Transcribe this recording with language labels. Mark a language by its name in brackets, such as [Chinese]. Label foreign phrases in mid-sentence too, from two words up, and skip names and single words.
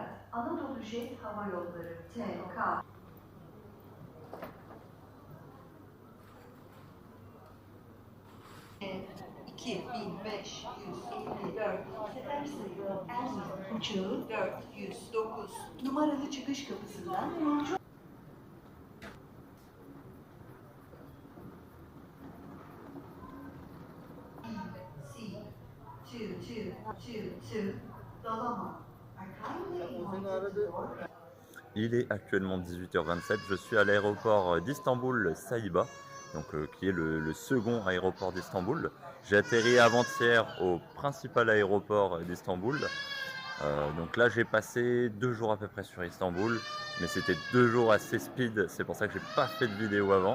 [Turkish] Anadolu Jet Hava Yolları TK 2554 sefer sayılı Erzurum uçağı 409 numaralı çıkış kapısından yolcu Dalama. [French] Il est actuellement 18h27, je suis à l'aéroport d'Istanbul Saïba, donc, qui est le second aéroport d'Istanbul. J'ai atterri avant-hier au principal aéroport d'Istanbul. Donc là j'ai passé 2 jours à peu près sur Istanbul, mais c'était 2 jours assez speed, c'est pour ça que j'ai pas fait de vidéo avant.